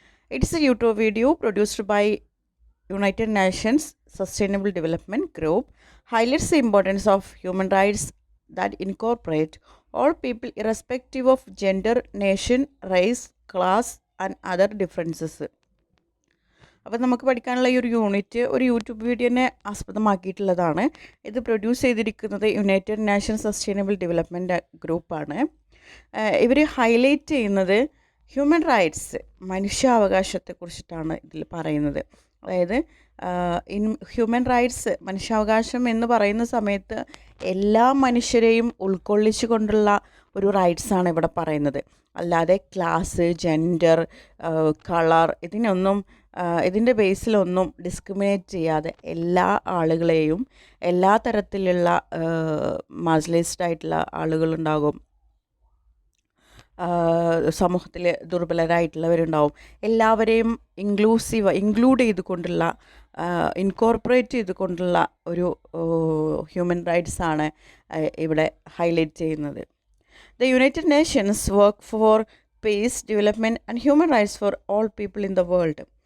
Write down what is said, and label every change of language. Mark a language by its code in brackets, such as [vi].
[en] It is a YouTube video produced by United Nations Sustainable Development Group, highlights the importance of human rights that incorporate all people irrespective of gender, nation, race, class and other differences. [ml] അപ്പോൾ നമുക്ക് പഠിക്കാനുള്ള ഈ ഒരു unit ഒരു YouTube വീഡിയോനെ ആസ്പദമാക്കിയിട്ടുള്ളതാണ്. ഇത് produce ചെയ്തിരിക്കുന്നത് United nation sustainable development ഗ്രൂപ്പാണ്. ഇവർ ഹൈലൈറ്റ് ചെയ്യുന്നത് ഹ്യൂമൻ റൈറ്റ്സ്, മനുഷ്യാവകാശത്തെക്കുറിച്ചിട്ടാണ് ഇതിൽ പറയുന്നത്. അതായത് ഹ്യൂമൻ റൈറ്റ്സ്, മനുഷ്യാവകാശം എന്ന് പറയുന്ന സമയത്ത് എല്ലാ മനുഷ്യരെയും ഉൾക്കൊള്ളിച്ചു കൊണ്ടുള്ള ഒരു റൈറ്റ്സാണ് ഇവിടെ പറയുന്നത്. അല്ലാതെ ക്ലാസ്, ജെൻഡർ, കളർ ഇതിൻ്റെ ബേസിലൊന്നും ഡിസ്ക്രിമിനേറ്റ് ചെയ്യാതെ എല്ലാ ആളുകളെയും, എല്ലാ തരത്തിലുള്ള മാർജിനലൈസ്ഡ് ആയിട്ടുള്ള ആളുകളുണ്ടാകും, സമൂഹത്തിൽ ദുർബലരായിട്ടുള്ളവരുണ്ടാവും, എല്ലാവരെയും ഇൻക്ലൂഡ് ചെയ്തുകൊണ്ടുള്ള, ഇൻകോർപ്പറേറ്റ് ചെയ്തുകൊണ്ടുള്ള ഒരു ഹ്യൂമൻ റൈറ്റ്സാണ് ഇവിടെ ഹൈലൈറ്റ് ചെയ്യുന്നത്. [en] The United Nations work for peace, development and human rights for all people in the world.